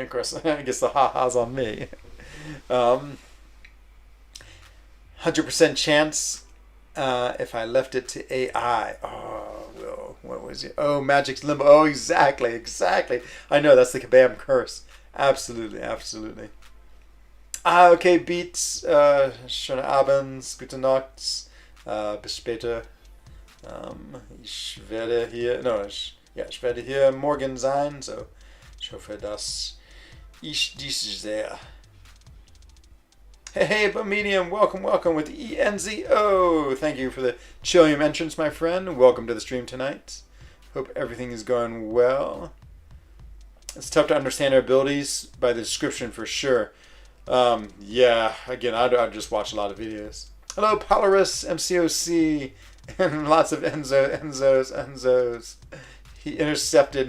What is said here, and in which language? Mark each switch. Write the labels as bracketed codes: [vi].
[en] Of course, I guess the ha-ha's on me. 100% chance if I left it to AI. Oh, well, what was it? Oh, Magic's Limbo. Oh, exactly. I know, that's the Kabam curse. Absolutely. Okay, Beats. [de] Schöne Abends, gute Nacht, bis später. Ich werde hier morgen sein, so ich hoffe, dass ich dich sehe. [en] Hey, Bomedium, welcome with ENZO. Thank you for the Chillium entrance, my friend. Welcome to the stream tonight. Hope everything is going well. It's tough to understand our abilities by the description for sure. Yeah, again, I just watch a lot of videos. Hello, Polaris, MCOC, and lots of Enzos. He intercepted.